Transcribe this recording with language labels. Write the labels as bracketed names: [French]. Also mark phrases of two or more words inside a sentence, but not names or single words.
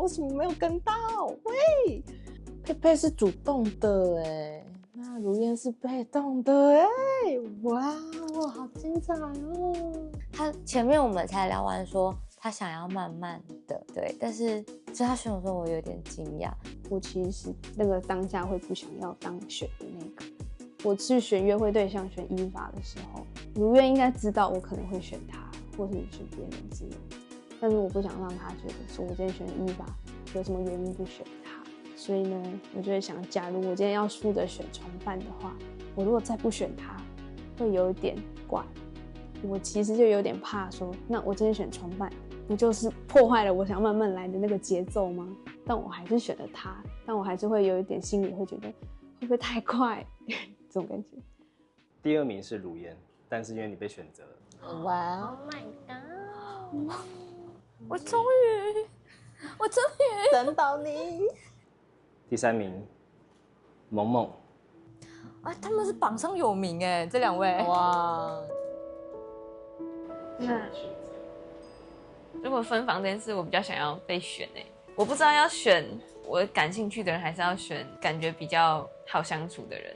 [Chinese] 為什麼沒有跟到？喂，佩佩是主動的哎，那如煙是被動的哎，哇，好精彩哦！他前面我們才聊完說他想要慢慢的，对，但是就他選我说我有點驚訝，我其實那個當下會不想要當選的那個。我去選約會對象選伊娃的時候，如煙應該知道我可能會選他，或是選別人之類的，但是我不想讓他覺得說我今天選伊娃有什麼原因不選他，所以呢，我就會想，假如我今天要輸的選床伴的話，我如果再不選他，會有點怪。我其實就有點怕說，那我今天選床伴，不就是破壞了我想要慢慢來的那個節奏嗎？但我還是選了他，但我還是會有一點心裡會覺得，會不會太快？這種感覺。第2名是如煙，但是因為你被選擇了。哇 [English] ！Oh my god！ [Chinese] 我終於等到你。第3名，萌萌。啊，他們是榜上有名哎，這2位。哇！那如果分房这件事，我比較想要被選哎，我不知道要選我感興趣的人，還是要選感覺比較好相處的人。